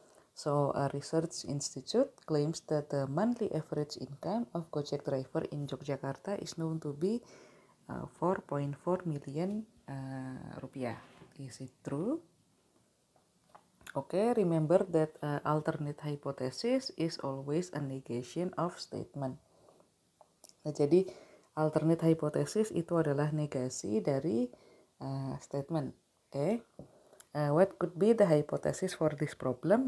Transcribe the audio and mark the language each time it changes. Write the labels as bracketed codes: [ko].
[en] So, a research institute claims that the monthly average income of Gojek driver in Yogyakarta is known to be 4.4 million rupiah. Is it true? Okay, remember that alternate hypothesis is always a negation of statement. [id] Nah, jadi alternate hypothesis itu adalah negasi dari statement. [en] Okay. What could be the hypothesis for this problem?